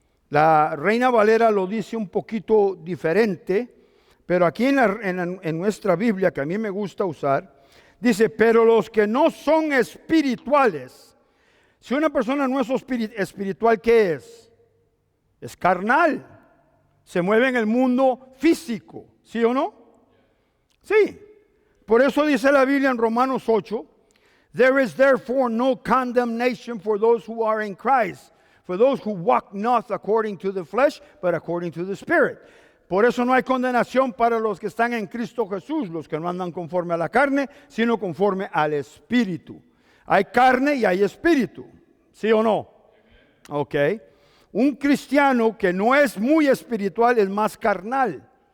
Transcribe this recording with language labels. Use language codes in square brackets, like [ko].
[es] La Reina Valera lo dice un poquito diferente, pero aquí en nuestra Biblia, que a mí me gusta usar, dice, pero los que no son espirituales. Si una persona no es espiritual, ¿qué es? Es carnal. Se mueve en el mundo físico, ¿sí o no? Sí. Por eso dice la Biblia en Romanos 8, [en] there is therefore no condemnation for those who are in Christ, for those who walk not according to the flesh, but according to the Spirit. [es] Por eso no hay condenación para los que están en Cristo Jesús, los que no andan conforme a la carne, sino conforme al Espíritu. Hay carne y hay espíritu, ¿sí o no? Ok. Un cristiano que no es muy espiritual es más carnal.